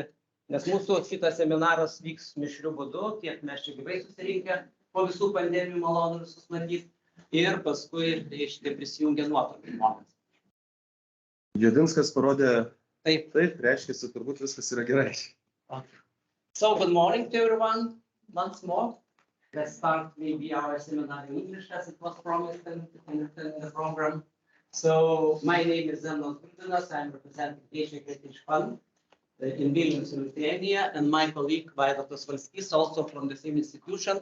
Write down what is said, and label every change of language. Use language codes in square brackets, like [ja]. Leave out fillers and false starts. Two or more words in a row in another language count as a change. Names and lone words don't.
[lt] Nes mūsų šitas seminaras vyks mišriu būdu, tiek mes čia gyvai susirinkę, po visų pandemijų malonu visus matyti. Ir paskui prisijungia nuotoliu žmonės. Judinskas parodė, taip, reiškia, turbūt viskas yra gerai. [en] So, good morning to everyone, once more. Let's start maybe our seminar in English as it was promised in the program. So, my name is Judas, I'm representing Asia Heritage Fund in Vilnius, Lithuania, and my colleague Vaidotas Valskys, also from the same institution.